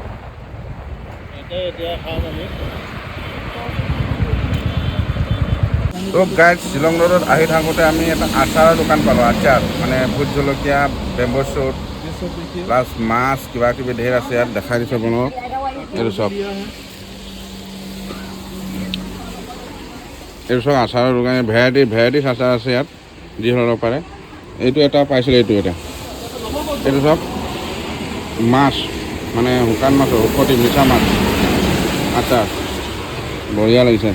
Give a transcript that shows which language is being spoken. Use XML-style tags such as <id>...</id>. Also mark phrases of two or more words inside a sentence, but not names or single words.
<as>এতিয়া খাম আমি তো গাইজ শ্বিলং ৰোডত আহি থাকোঁতে আমি এটা আচাৰৰ দোকান পালোঁ, আচাৰ মানে ভোট জলকীয়া,</as> <en>bamboo shoot</en> <hi>ये सब देखिए</hi> <as>প্লাছ মাছ কিবা কিবি ধেৰ আছে ইয়াত দেখাই দিছোঁ আপোনালোকক। এইটো চব</as> <hi>लिया है</hi> <as>এইটো চব আচাৰৰ দোকান, ভেৰাইটিছ আচাৰ আছে ইয়াত যি ল'ব পাৰে। এইটো এটা পাইছিলোঁ, এইটো চব মাছ মানে শুকান মাছৰ শুকতি মিঠা মাছ আচাৰ বঢ়িয়া লাগিছে।</as>